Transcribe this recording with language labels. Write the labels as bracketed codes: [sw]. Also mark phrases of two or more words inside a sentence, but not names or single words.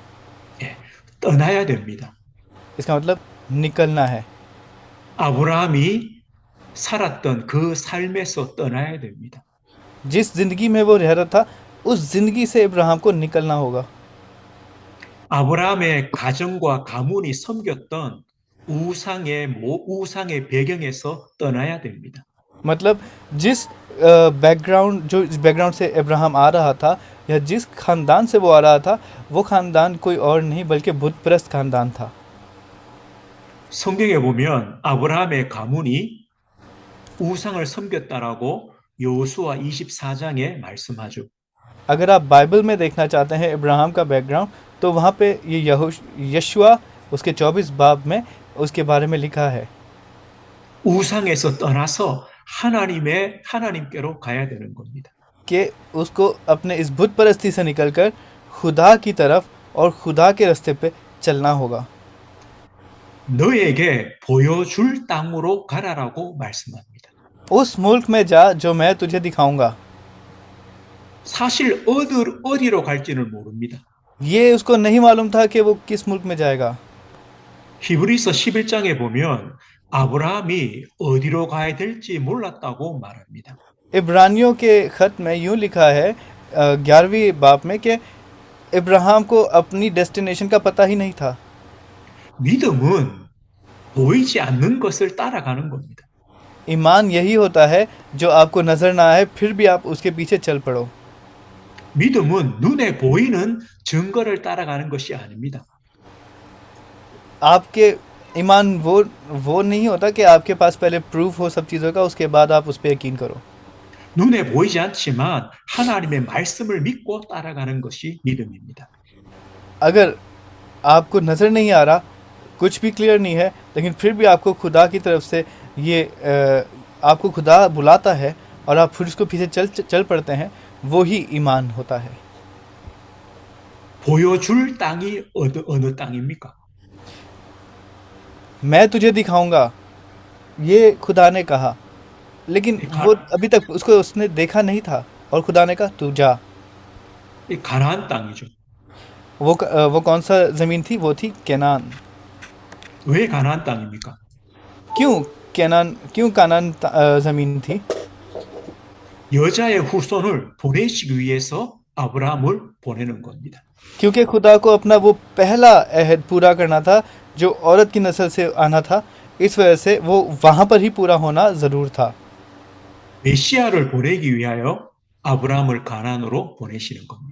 [ko] 예, 떠나야 됩니다. [ur] اس کا مطلب نکلنا ہے. [ko] 아브라함이 살았던 그 삶에서 떠나야 됩니다. [ur] جس زندگی میں وہ رہ رہا تھا اس زندگی سے ابراہیم کو نکلنا ہوگا. [ko] 아브라함의 가정과 가문이 섬겼던 우상의 배경에서 떠나야 됩니다. [ur] مطلب جس بیک گراؤنڈ سے ابراہیم آ رہا تھا یا جس خاندان سے وہ آ رہا تھا، وہ خاندان کوئی اور نہیں بلکہ بت پرست خاندان تھا. [ko] 성경에 보면 아브라함의 가문이 우상을 섬겼다라고 여호수아 24장에 말씀하죠. [ur] اگر آپ بائبل میں دیکھنا چاہتے ہیں ابراہیم کا بیک گراؤنڈ، تو وہاں پے یہ یشوع اس کے 24 باب میں اس کے بارے میں لکھا ہے. [ko] 우상에서 떠나서 하나님께로 가야 되는 겁니다. [ur] کہ اس کو اپنے اس بت پرستی سے نکل کر خدا کی طرف اور خدا کے راستے پے چلنا ہوگا. [ko] 너에게 보여줄 땅으로 가라라고 말씀합니다. [ur] اس ملک میں جا جو میں تجھے دکھاؤں گا. [ko] 사실 어디로 갈지는 모릅니다. [ur] یہ اس کو نہیں معلوم تھا کہ وہ کس ملک میں جائے گا. [ko] 히브리서 11장에 보면 아브라함이 어디로 가야 될지 몰랐다고 말합니다. [ur] عبرانیوں کے خط میں یوں لکھا ہے 11ویں باب میں کہ ابراہیم کو اپنی ڈیسٹینیشن کا پتا ہی نہیں تھا. [ko] 믿음은 보이지 않는 것을 따라가는 겁니다. [ur] ایمان یہی ہوتا ہے جو آپ کو نظر نہ آئے پھر بھی آپ اس کے پیچھے چل پڑو. [ko] 믿음은 눈에 보이는 증거를 따라가는 것이 아닙니다. [ur] آپ کے ایمان وہ نہیں ہوتا کہ آپ کے پاس پہلے پروف ہو سب چیزوں کا، اس کے بعد آپ اس پر یقین کرو. [ko] 눈에 보이지 않지만 하나님의 말씀을 믿고 따라가는 것이 믿음입니다. [ur] اگر آپ کو نظر نہیں آ رہا، کچھ بھی کلیئر نہیں ہے، لیکن پھر بھی آپ کو خدا کی طرف سے آپ کو خدا بلاتا ہے اور آپ پھر اس کو پیچھے چل پڑتے ہیں، وہ ہی ایمان ہوتا ہے. [ko] 보여줄 땅이 어느 땅입니까? [ur] میں تجھے دکھاؤں گا، یہ خدا نے کہا، لیکن [ko] 이, [ur] वो [ko] 가, [ur] ابھی تک اس کو اس نے دیکھا نہیں تھا، اور خدا نے کہا تو جا. [ko] 이 가나안 땅이죠. [ur] وہ کون سا زمین تھی؟ وہ تھی کنعان. [ko] 왜 가나안 땅입니까? [ur] کیوں کیوں کنعان زمین تھی? [ko] 여자의 후손을 보내시기 위해서 아브라함을 보내는 겁니다. [ur] کیونکہ خدا کو اپنا وہ پہلا عہد پورا کرنا تھا، جو عورت کی نسل سے آنا تھا. اس وجہ سے وہ وہاں پر ہی پورا ہونا ضرور تھا. [ko] 메시아를 보내기 위하여 아브라함을 가나안으로 보내시는 겁니다.